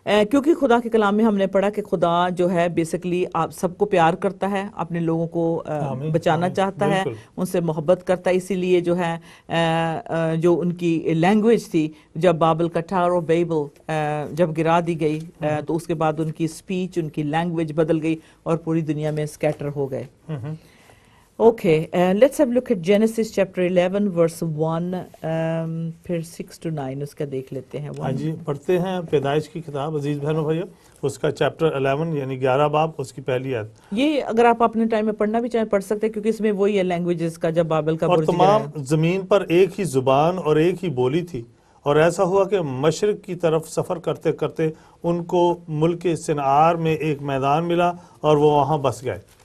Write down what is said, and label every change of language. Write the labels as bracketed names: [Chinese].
[Urdu] کیونکہ خدا کے کلام میں ہم نے پڑھا کہ خدا جو ہے بیسیکلی آپ سب کو پیار کرتا ہے، اپنے لوگوں کو بچانا چاہتا ہے، ان سے محبت کرتا ہے. اسی لیے جو ہے جو ان کی لینگویج تھی، جب بابل کا ٹاور بیبل جب گرا دی گئی تو اس کے بعد ان کی اسپیچ، ان کی لینگویج بدل گئی اور پوری دنیا میں اسکیٹر ہو گئے. [English] Okay, let's have a look at Genesis chapter 11 verse 1 [Urdu] پھر 6 to 9 اس کا دیکھ لیتے ہیں. ہاں جی، پڑھتے ہیں پیدائش کی کتاب عزیز بہنوں بھائیو، اس کا چیپٹر 11 یعنی 11 باب، اس کی پہلی آیت. یہ اگر آپ اپنے ٹائم میں پڑھنا بھی چاہیں پڑھ سکتے ہیں، کیونکہ اس میں وہی ہے لینگویجز کا جب بابل کا اور تمام زمین پر ایک ہی زبان اور ایک ہی بولی تھی. اور ایسا ہوا کہ مشرق کی طرف سفر کرتے کرتے ان کو ملک صنعار میں ایک میدان ملا اور وہ وہاں بس گئے.